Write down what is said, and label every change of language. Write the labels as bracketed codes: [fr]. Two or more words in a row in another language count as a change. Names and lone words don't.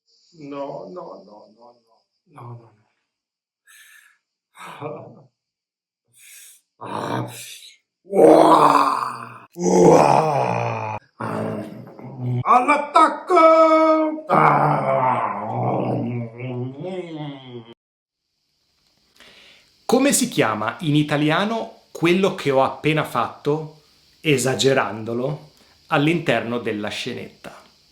[it] No, no, no, no, no, no, no, no. Ah. Uah! Uah! All'attacco! Ah. Come si chiama in italiano quello che ho appena fatto, esagerandolo, all'interno della scenetta?